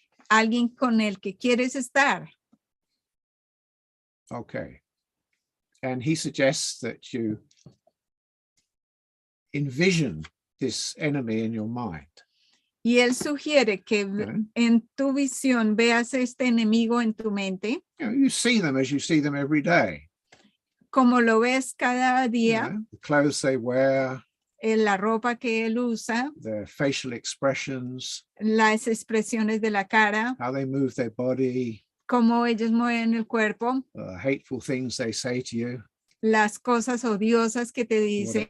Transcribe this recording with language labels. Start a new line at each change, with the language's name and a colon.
Spanish: alguien con el que quieres estar.
English: Okay. And he suggests that you envision this enemy in your mind.
Spanish: Y él sugiere que en tu visión veas este enemigo en tu mente,
English: You know, you see them as you see them every day.
Spanish: como lo ves cada
English: You
Spanish: día,
English: know, the clothes they wear,
Spanish: en la ropa que él usa,
English: their facial expressions,
Spanish: las expresiones de la cara,
English: how they move their body,
Spanish: cómo ellos mueven el cuerpo,
English: hateful things they say to you,
Spanish: las cosas odiosas que te dicen.